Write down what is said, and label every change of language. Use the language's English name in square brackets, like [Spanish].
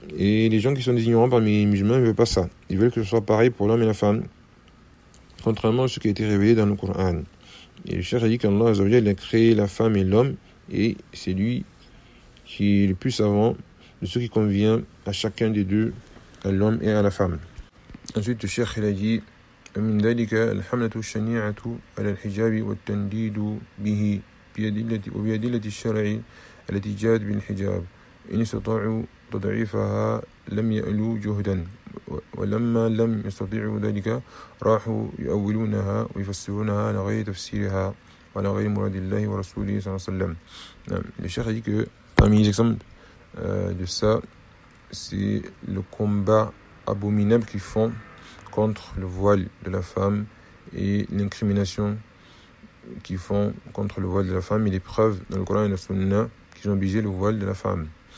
[French] Et les gens qui sont des ignorants parmi les musulmans ne veulent pas ça. Ils veulent que ce soit pareil pour l'homme et la femme, contrairement à ce qui a été révélé dans le Coran. Et le cheikh a dit qu'Allah Azzawajal a créé la femme et l'homme, et c'est lui qui est le plus savant de ce qui convient à chacun des deux, à l'homme et à la femme. Ensuite, le cheikh a dit, [Arabic] من ذلك الحملة الشنيعة على الحجاب والتنديد به وبأدلة الشرع التي جاءت بالحجاب إن استطاعوا تضعيفها لم يألوا جهدا ولما لم يستطيعوا ذلك راحوا يؤولونها ويفسرونها على غير تفسيرها وعلى غير مراد الله ورسوله صلى الله عليه وسلم. نعم الشيخ يقول [French] que parmi les exemples de ça, c'est le combat abominable qu'ils font contre le voile de la femme et l'incrimination qu'ils font contre le voile de la femme et les preuves dans le Coran et la Sunna qu'ils ont obligé le voile de la femme.